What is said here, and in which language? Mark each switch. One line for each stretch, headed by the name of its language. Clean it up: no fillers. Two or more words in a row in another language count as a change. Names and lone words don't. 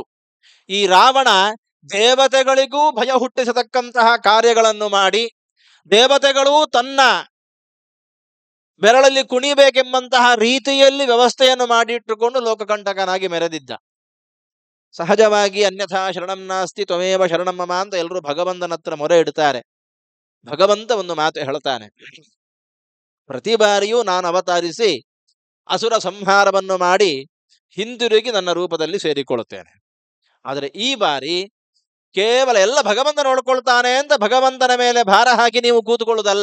Kannada: ಈ ರಾವಣ ದೇವತೆಗಳಿಗೂ ಭಯ ಹುಟ್ಟಿಸತಕ್ಕಂತಹ ಕಾರ್ಯಗಳನ್ನು ಮಾಡಿ, ದೇವತೆಗಳು ತನ್ನ ಬೆರಳಲ್ಲಿ ಕುಣಿಬೇಕೆಂಬಂತಹ ರೀತಿಯಲ್ಲಿ ವ್ಯವಸ್ಥೆಯನ್ನು ಮಾಡಿಟ್ಟುಕೊಂಡು ಲೋಕಕಂಟಕನಾಗಿ ಮೆರೆದಿದ್ದ. ಸಹಜವಾಗಿ
Sanskrit: ಅನ್ಯಥಾ ಶರಣಂ ನಾಸ್ತಿ ತ್ವಮೇವ ಶರಣಂ ಮಮ
Kannada: ಅಂತ ಎಲ್ಲರೂ ಭಗವಂತನ ಹತ್ರ ಮೊರೆ ಇಡ್ತಾರೆ. ಭಗವಂತ ಒಂದು ಮಾತು ಹೇಳ್ತಾನೆ, ಪ್ರತಿ ಬಾರಿಯೂ ನಾನು ಅವತರಿಸಿ ಅಸುರ ಸಂಹಾರವನ್ನು ಮಾಡಿ ಹಿಂದಿರುಗಿ ನನ್ನ ರೂಪದಲ್ಲಿ ಸೇರಿಕೊಳ್ಳುತ್ತೇನೆ. ಆದರೆ ಈ ಬಾರಿ ಕೇವಲ ಎಲ್ಲ ಭಗವಂತ ನೋಡ್ಕೊಳ್ತಾನೆ ಅಂತ ಭಗವಂತನ ಮೇಲೆ ಭಾರ ಹಾಕಿ ನೀವು ಕೂತುಕೊಳ್ಳುವುದಲ್ಲ.